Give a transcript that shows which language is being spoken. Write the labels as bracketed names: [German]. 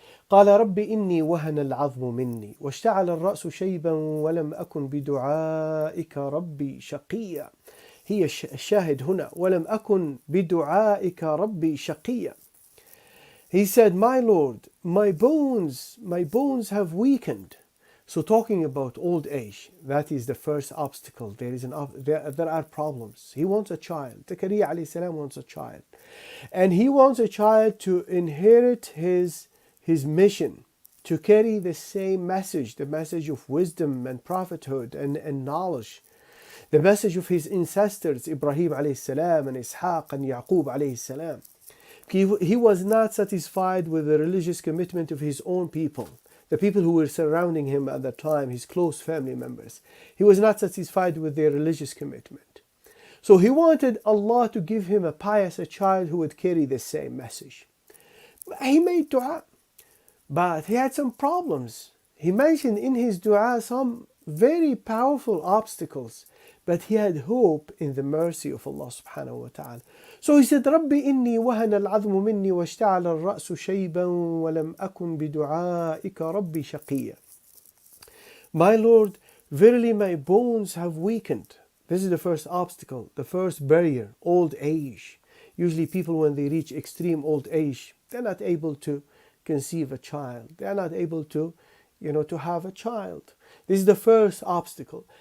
[Arabic] قال رب إني وهن العظم مني واشتعل الرأس شيبا ولم أكن بدعائك ربي شقيا. هي الشاهد هنا ولم أكن بدعائك ربي شقيا. [English] He said, my Lord, my bones have weakened. So talking about old age, that is the first obstacle. There are problems. He wants a child. Zakaria alayhi salam wants a child. And he wants a child to inherit his mission, to carry the same message, the message of wisdom and prophethood and knowledge. The message of his ancestors, Ibrahim alayhi salam and Ishaq and Yaqub alayhi salam. He was not satisfied with the religious commitment of his own people. The people who were surrounding him at that time, his close family members. He was not satisfied with their religious commitment. So he wanted Allah to give him a child who would carry the same message. He made dua, but he had some problems. He mentioned in his dua some very powerful obstacles, but he had hope in the mercy of Allah subhanahu wa ta'ala. [Arabic] So he said, رَبِّ إِنِّي وَهَنَ الْعَظْمُ مِنِّي وَاشْتَعَلَ الرَّأْسُ شَيْبًا وَلَمْ أَكُنْ بِدُعَائِكَ رَبِّ شَقِيًّا. [English] My Lord, verily my bones have weakened. This is the first obstacle, the first barrier, old age. Usually people, when they reach extreme old age, they're not able to conceive a child. They're not able to have a child. This is the first obstacle.